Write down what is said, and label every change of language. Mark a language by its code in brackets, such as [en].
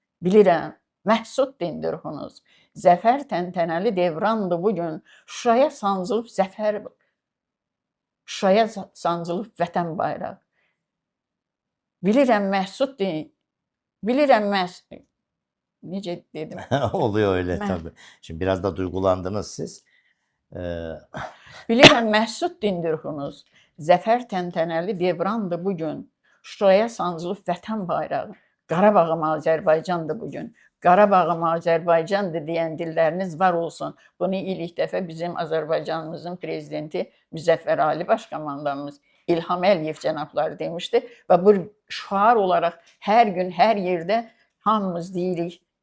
[az] Bilirəm, məhsud dindir ruhunuz. Zəfər təntənəli devrandı bugün. Şuraya sancılıb zəfər, Şuraya sancılıb vətən bayraq. Bilirəm məhsud din, bilirəm necə dedim? [tr] Oluyor öyle [az] Mən- [tr] tabii. Şimdi biraz da duygulandınız siz. [az] Bilirəm məhsud dindir ruhunuz. Zəfər təntənəli devrandı bugün. Şuraya sancılıb vətən bayrağı. Qarabağım Azərbaycandır bugün. Qarabağım Azərbaycandır deyən dilləriniz var olsun. Bunu ilk dəfə bizim Azərbaycanımızın prezidenti Müzəffər Ali Başkomandanımız İlham Əliyev cənabları demişdi və bu şüar olaraq hər gün, hər yerdə hamımız deyirik.